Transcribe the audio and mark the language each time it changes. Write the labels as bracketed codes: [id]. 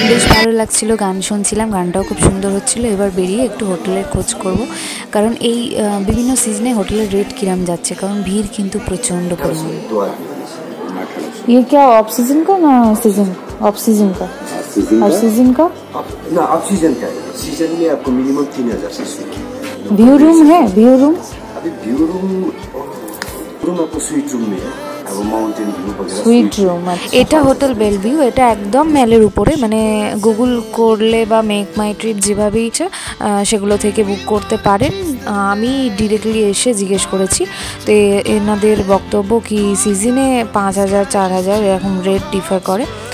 [bn] ভালো লাগছিল গান শুনছিলাম গানটাও খুব সুন্দর হচ্ছিল এবার বেরিয়ে একটু হোটেলের খোঁজ করব কারণ এই বিভিন্ন সিজনে হোটেলের রেট কিরম যাচ্ছে কারণ ভিড় কিন্তু প্রচন্ড পরিমাণে [hi] ये क्या ऑफ सीजन का [bn] ना सीजन ऑफ सीजन का और सीजन का [hi] ना ऑफ सीजन का है सीजन में आपको मिनिमम 3000 से शुरू व्यू रूम है व्यू रूम अभी व्यू रूम आपको स्वीट रूम में है अब माउंटेन व्यू वगैरह [bn] स्वीट रूम এটা হোটেল বেলভিউ এটা একদম মেলের উপরে মানে গুগল করলে বা মেক মাই ট্রিপ যেভাবে ইচ্ছা সেগুলো থেকে বুক করতে পারেন আমি ডিরেক্টলি এসে জিজ্ঞেস করেছি তো এনাদের বক্তব্য কি সিজনে 5000 4000 এরকম রেট ডিফার করে